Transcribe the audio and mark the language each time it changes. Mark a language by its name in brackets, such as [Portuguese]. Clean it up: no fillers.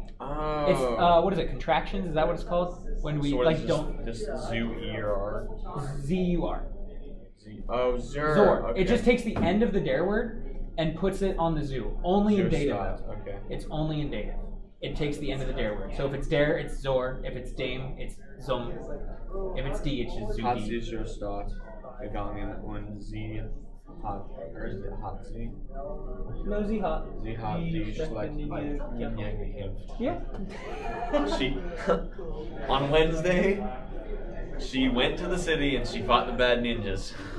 [English] Oh. It's what is it? Contractions? Is that what it's called? When we so like don't just Zu ER. ZUR. Oh, Zur. Zor. Okay. It just takes the end of the dare word and puts it on the Zu. Only in dative. Okay. It's only in dative. It takes the end of the dare word. So if it's dare, it's Zor. If it's dame, it's Zum. If it's D, it's just Zu. [German] Hat sie zur Stadt gegangen und sie hat, [English] or is it [German] hat sie? No, sie hat. Sie hat die schlecht Ninja gekämpft. [English] Yeah. She, on Wednesday, she went to the city and she fought the bad ninjas.